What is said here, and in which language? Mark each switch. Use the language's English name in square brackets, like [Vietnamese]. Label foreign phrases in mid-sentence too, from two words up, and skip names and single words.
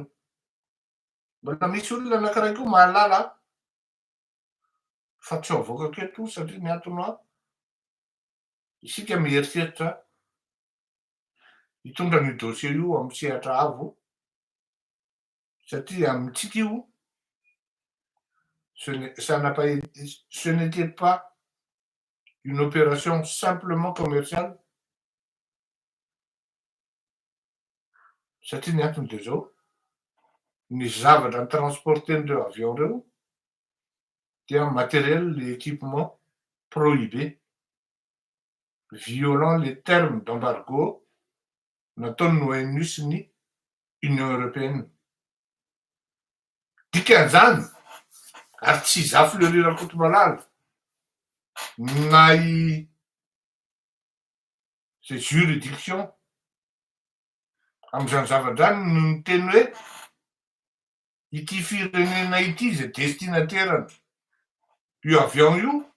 [Malagasy] Mbola misy olona anankiray koa mahalala fa tsy avoaka keto satria ny antony isika mieritreritra hitondra ny dossier io amin'ny sehatra avo satria amintsika io [French] ce n'était pas une opération simplement commerciale [Malagasy] satria ny antony de zao ny zavatra ny transporten'ireo avion reo dia [French] matériel et équipement prohibé violant les termes d'embargo [Malagasy] nataon'ny ONU sy ny Union européenne. Dikan'izany ary tsy zafy le Rakotomalala na zay juridiction amin'izany zavatra any no miteny hoe ity firenena ity zay destinatairany io avion io